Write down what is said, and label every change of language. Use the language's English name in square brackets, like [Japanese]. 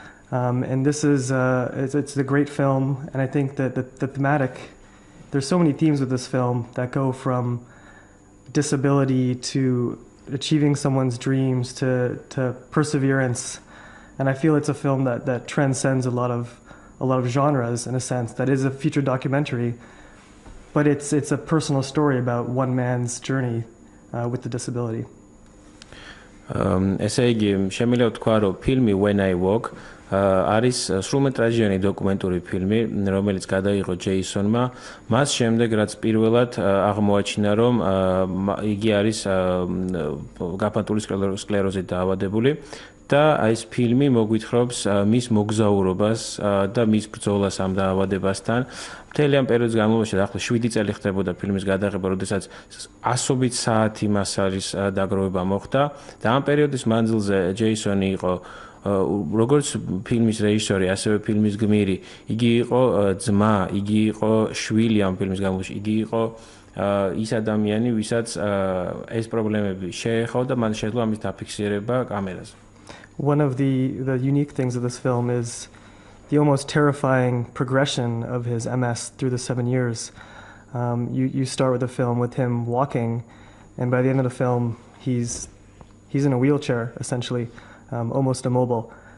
[English] And this is it's a great film, and I think that the thematic, there's so many themes with this film that go from disability to achieving someone's dreams to perseverance, and I feel it's a film that transcends a lot of genres in a sense. That is a feature documentary, but it's a personal story about one man's journey with the disability. [Georgian] ესე იგი, შემიძლია ვთქვა, რომ ფილმი When I Walk არის სრულმეტრაჟიანი დოკუმენტური ფილმი, რომელიც გადაიღო ჯეისონმა. მას შემდეგ, რაც პირველად აღმოაჩინა, რომ იგი არის გაფანტული სკლეროზით დაავადებული და ეს ფილმი მოგვითხრობს მის მოგზაურობას და მის ბრძოლას ამ დაავადებასთან. მთელი ამ პერიოდის განმავლობაში ახლა 7 წელი ხდებოდა ფილმის გადაღება, როდესაც ასობით საათი მას არის დაგროვება მოხდა და ამ პერიოდის მანძილზე ჯეისონი იყო როგორც ფილმის რეჟისორი, ასევე ფილმის გმირი. იგი იყო ძმა, იგი იყო შვილი ამ ფილმის განმავლობაში, იგი იყო ის ადამიანი, ვისაც ეს პრობლემები შეეხო და მან შეძლო ამის დაფიქსირება კამერაზე. [English] One of the unique things of this film is the almost terrifying progression of his MS through the 7 years. You start with a film with him walking, and by the end of the film, he's in a wheelchair, essentially, almost immobile.